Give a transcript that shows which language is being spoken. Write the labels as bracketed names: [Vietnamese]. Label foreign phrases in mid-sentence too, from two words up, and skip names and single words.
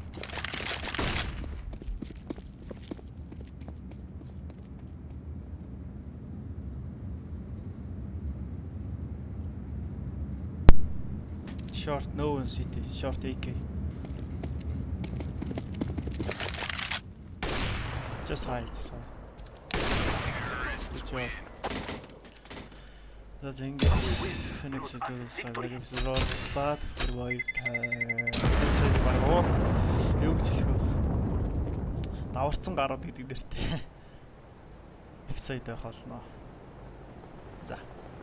[English] Short, no one city. Short AK. Just hide, just hide. Good job. [Mongolian] За ингэж Phoenix гэдэг цагийг зөрөөлсаад хөрвөө Phoenix баг юу гэж хэлэх вэ? Даварцсан гарууд гэдэг нэртэй. F-side байх болно. За